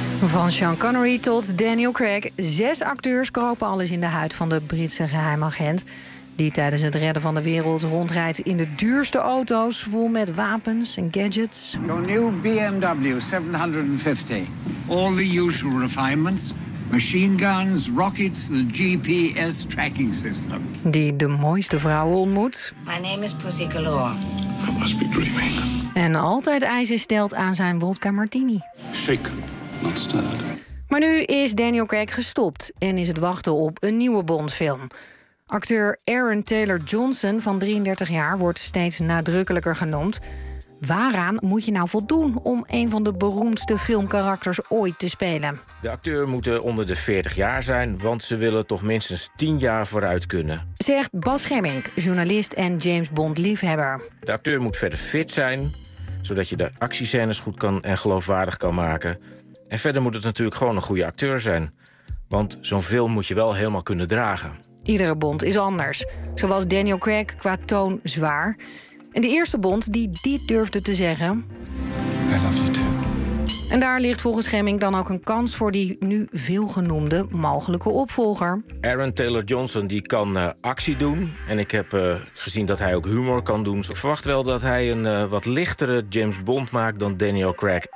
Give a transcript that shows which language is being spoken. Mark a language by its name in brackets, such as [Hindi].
[Dutch] Van Sean Connery tot Daniel Craig. 6 acteurs kropen alles in de huid van de Britse geheimagent. die tijdens het redden van de wereld rondrijdt in de duurste auto's, vol met wapens en gadgets. [English] Your new BMW 750. All the usual refinements. Machine guns, rockets, the GPS tracking system. [Dutch] Die de mooiste vrouwen ontmoet. [English] My name is Pussy Galore. I must be dreaming. [Dutch] En altijd eisen stelt aan zijn vodka martini. [English] Shaken, not stirred. [Dutch] Maar nu is Daniel Craig gestopt en is het wachten op een nieuwe Bondfilm. Acteur Aaron Taylor-Johnson van 33 jaar wordt steeds nadrukkelijker genoemd. Waaraan moet je nou voldoen om een van de beroemdste filmkarakters ooit te spelen? De acteur moet onder de 40 jaar zijn, want ze willen toch minstens 10 jaar vooruit kunnen. Zegt Bas Gemmink, journalist en James Bond-liefhebber. De acteur moet verder fit zijn, zodat je de actiescènes goed kan en geloofwaardig kan maken. En verder moet het natuurlijk gewoon een goede acteur zijn. Want zo'n film moet je wel helemaal kunnen dragen. Iedere Bond is anders. Zo was Daniel Craig qua toon zwaar. En de eerste Bond die dit durfde te zeggen... [English] I love you too. [Dutch] En daar ligt volgens Gemmink dan ook een kans voor die nu veelgenoemde mogelijke opvolger. Aaron Taylor-Johnson die kan actie doen. En ik heb gezien dat hij ook humor kan doen. Ik verwacht wel dat hij een wat lichtere James Bond maakt dan Daniel Craig.